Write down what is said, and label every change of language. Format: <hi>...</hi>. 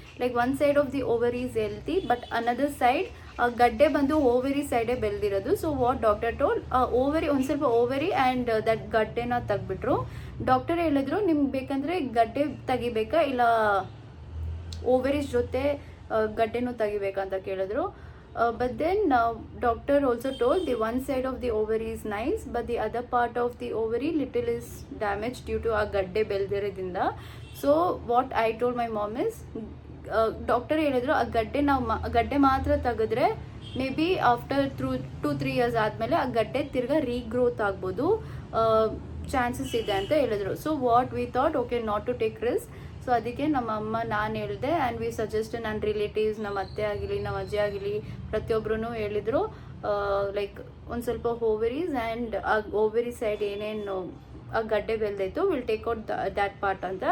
<en>like one side of the ovaries healthy, but another side</en> <kn>ಗಡ್ಡೆ ಬಂದು</kn> <en>Ovary ಸೈಡೇ ಬೆಳೆದಿರೋದು. So what doctor told, ovary</en> <kn>ಒಂದು ಸ್ವಲ್ಪ</kn> <en>ovary and that</en> <kn>ಗಡ್ಡೆನ ತೆಗ್ಬಿಟ್ರು. Doctor ಹೇಳಿದ್ರು ನಿಮ್ಗೆ ಬೇಕಂದರೆ ಗಡ್ಡೆ ತೆಗಿಬೇಕಾ ಇಲ್ಲ ಓವರೀಸ್ ಜೊತೆ ಗಡ್ಡೆನೂ ತೆಗಿಬೇಕಾ ಅಂತ ಕೇಳಿದ್ರು.</kn> <en>But then doctor also told the one side of the ovary is nice, but the other part of the ovary little is damaged due to a</en> <kn>gadde beldirodinda.</kn> <en>So what I told my mom is doctor</en> <kn>ಹೇಳಿದ್ರು ಆ ಗಡ್ಡೆ ಮಾತ್ರ ತೆಗೆದ್ರೆ</kn> <en>may be after 2-3 years</en> <kn>ಆದಮೇಲೆ ಆ ಗಡ್ಡೆ ತಿರ್ಗಾ regrowth ಆಗ್ಬೋದು, ಚಾನ್ಸಸ್ ಇದೆ ಅಂತ ಹೇಳಿದ್ರು.</kn> <en>So what we thought okay not to take risk.</en> <kn>So ಅದಕ್ಕೆ ನಮ್ಮ ಅಮ್ಮ ನಾನು ಹೇಳಿದೆ ಆ್ಯಂಡ್ ವಿ ಸಜೆಸ್ಟ್ ನನ್ನ ರಿಲೇಟಿವ್ಸ್, ನಮ್ಮ ಅತ್ತೆ ಆಗಿರಲಿ ನಮ್ಮ ಅಜ್ಜಿ ಆಗಿರಲಿ ಪ್ರತಿಯೊಬ್ಬರೂ ಹೇಳಿದರು ಲೈಕ್ ಒಂದು ಸ್ವಲ್ಪ ಓವರೀಸ್ ಆ್ಯಂಡ್ ಆ ಓವರಿ ಸೈಡ್ ಏನೇನು ಆ ಗಡ್ಡೆ ಬೆಳೆದೈತು</kn> <en>will take out that part</en> <kn>ಅಂತ.</kn>